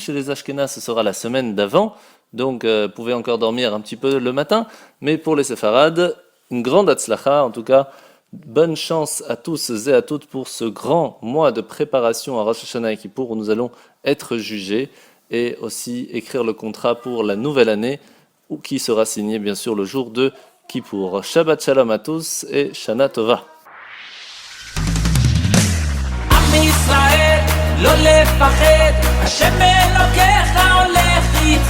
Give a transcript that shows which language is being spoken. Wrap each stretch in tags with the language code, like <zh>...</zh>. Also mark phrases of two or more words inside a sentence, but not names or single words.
<fr>Chez les Ashkénazes, ce sera la semaine d'avant, donc vous pouvez encore dormir un petit peu le matin, mais pour les séfarades, une grande hatzlacha, en tout cas, bonne chance à tous et à toutes pour ce grand mois de préparation à Rosh Hashanah et Kippour où nous allons être jugés et aussi écrire le contrat pour la nouvelle année qui sera signé bien sûr le jour de Kippour.</fr> <he>שבת שלום</he> <fr>à tous et</fr> <he>שנה טובה. לא לפחד, השם אלוקיך הולך איתך.</he>